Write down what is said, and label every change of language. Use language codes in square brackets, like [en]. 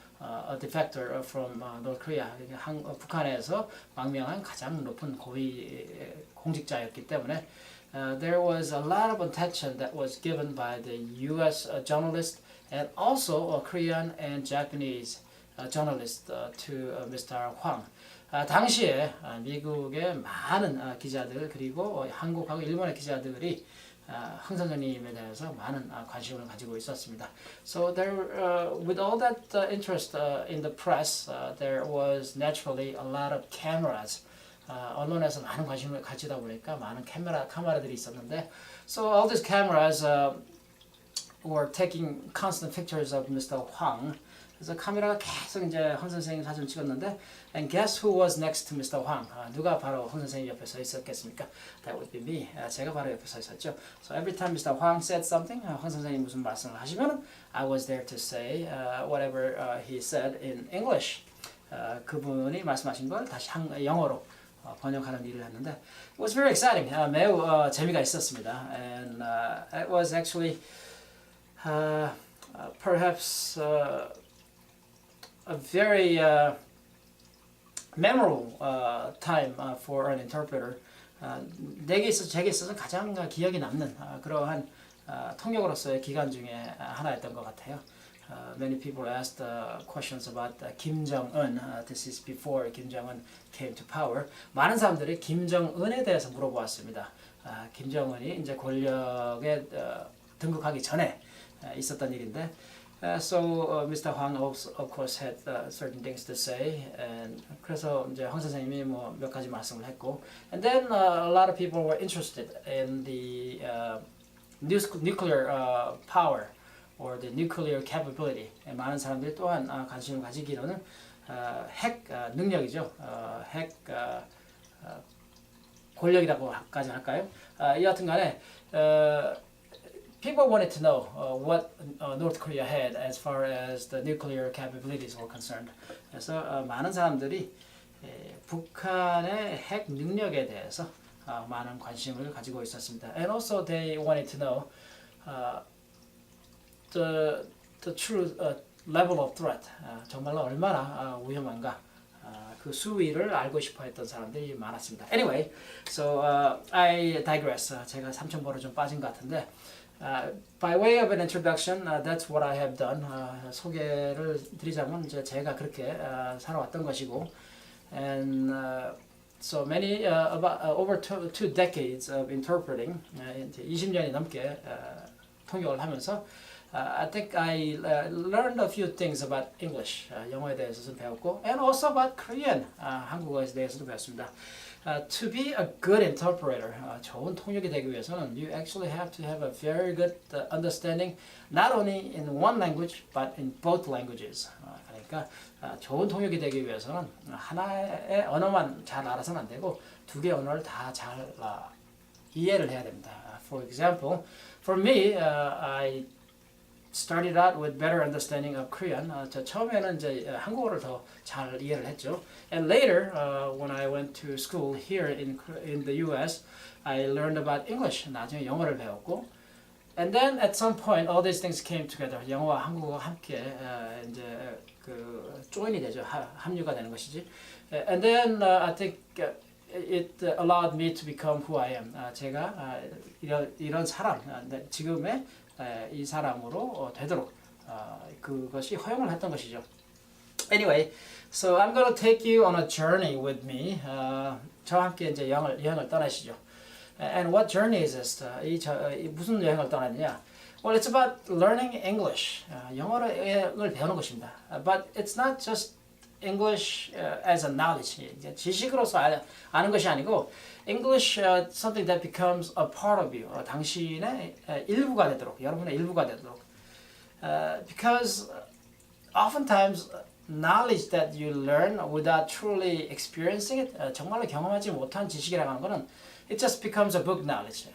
[en] A defector from North Korea. [ko] 북한에서 망명한 가장 높은 고위 공직자였기 때문에 [en] there was a lot of attention that was given by the U.S. journalists and also Korean and Japanese journalists to Mr. [ko] 황. 당시에 미국의 많은 기자들 그리고 한국하고 일본의 기자들이 황 선생님에 대해서 많은 관심을 가지고 있었습니다. [en] So there, with all that interest in the press, there was naturally a lot of cameras. [ko] 언론에서 많은 관심을 가지다 보니까 많은 카메라들이 있었는데, [en] so all these cameras were taking constant pictures of Mr. [ko] 황. 그래서 카메라가 계속 이제 황 선생님 사진 찍었는데, [en] and guess who was next to Mr. 황? [ko] 누가 바로 황 선생님 옆에 서 있었겠습니까? [en] That would be me. [ko] 제가 바로 옆에 서 있었죠. [en] So every time Mr. 황 said something, [ko] 황 선생님 무슨 말씀을 하시면, [en] I was there to say whatever he said in English. [ko] 그분이 말씀하신 걸 다시 영어로 번역하는 일을 했는데, [en] it was very exciting. [ko] 매우 재미가 있었습니다. [en] And it was actually perhaps a very memorable time for an interpreter. [ko] 제게 있어서 가장 기억에 남는 그러한 통역으로서의 기간 중에 하나였던 것 같아요. [en] Many people asked questions about Kim Jong-un. This is before Kim Jong-un came to power. [ko] 많은 사람들이 김정은에 대해서 물어보았습니다. 김정은이 이제 권력에 등극하기 전에 있었던 일인데, so Mr. [en] Hwang also, of course, had certain things to say, and [ko] 그래서 이제 황 선생님이 뭐 몇 가지 말씀을 했고, [en] and then a lot of people were interested in the nuclear power or the nuclear capability. [ko] 많은 사람들이 또한 관심을 가지기로는 핵 능력이죠. 핵 권력이라고까지 할까요? 여하튼간에 [en] people wanted to know what North Korea had as far as the nuclear capabilities were concerned. [ko] 그래서 많은 사람들이 북한의 핵 능력에 대해서 많은 관심을 가지고 있었습니다. [en] And also they wanted to know the true level of threat. [ko] 정말로 얼마나 위험한가. 그 수위를 알고 싶어 했던 사람들이 많았습니다. [en] Anyway, so I digress. [ko] 제가 삼천포로 좀 빠진 것 같은데 [en] by way of an introduction, that's what I have done. [ko] 소개를 드리자면 이제 제가 그렇게 살아왔던 것이고 [en] and so many about over two decades of interpreting, [ko] 이제 20년이 넘게 통역을 하면서 [en] I think I learned a few things about English, [ko] 영어에 대해서 좀 배웠고, [en] and also about Korean, [ko] 한국어에 대해서도 배웠습니다. [en] To be a good interpreter, [ko] 좋은 통역이 되기 위해서는 [en] you actually have to have a very good understanding, not only in one language, but in both languages. [ko] 그러니까 좋은 통역이 되기 위해서는 하나의 언어만 잘 알아서는 안 되고 두 개의 언어를 다 잘 이해를 해야 됩니다. [en] For example, for me, I started out with better understanding of Korean. [ko] 저 처음에는 이제 한국어를 더 잘 이해를 했죠. [en] And later, when I went to school here in the U.S., I learned about English. [ko] 나중에 영어를 배웠고, [en] and then at some point, all these things came together. [ko] 영어와 한국어가 함께 이제 그 조인이 되죠. 합류가 되는 것이지. [en] And then I think it allowed me to become who I am. [ko] 제가 이런 사람, 지금의 이 사람으로 되도록 그것이 허용을 했던 것이죠. [en] Anyway, so I'm going to take you on a journey with me. [ko] 저와 함께 이제 여행을 떠나시죠. [en] And what journey is this? [ko] 무슨 여행을 떠나느냐? [en] Well, it's about learning English. [ko] 영어를 배우는 것입니다. [en] But it's not just English as a knowledge. [ko] 지식으로서 아는 것이 아니고 [en] English something that becomes a part of you. [ko] 당신의 일부가 되도록, 여러분의 일부가 되도록. [en] Because oftentimes knowledge that you learn without truly experiencing it, [ko] 정말로 경험하지 못한 지식이라고 하는 것은 [en] it just becomes a book knowledge.